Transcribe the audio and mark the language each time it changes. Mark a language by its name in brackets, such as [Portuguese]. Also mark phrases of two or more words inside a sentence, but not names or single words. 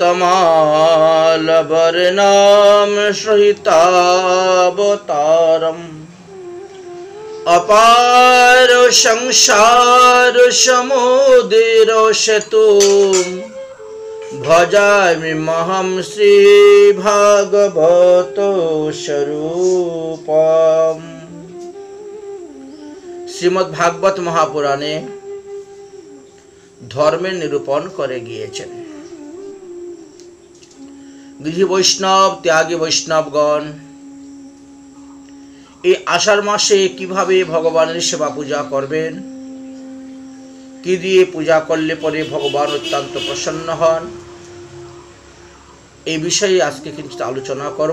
[Sanskrit] तमालवर्णं श्रहितावतारम् अपार संसार समुद्र सेतुं भजामि महं श्री भागवत स्वरूपम्। [Bangla] শ্রীমদ্ ভাগবত মহাপুরাণে ধর্মের নিরূপণ করে গিয়েছেন। গৃহী বৈষ্ণব ত্যাগী বৈষ্ণবগণ এই আষাঢ় মাসে কিভাবে ভগবানের সেবা পূজা করবেন, কি দিয়ে পূজা করলে পরে ভগবান অত্যন্ত প্রসন্ন হন, এই বিষয়ে আজকে কিঞ্চিৎ আলোচনা করব।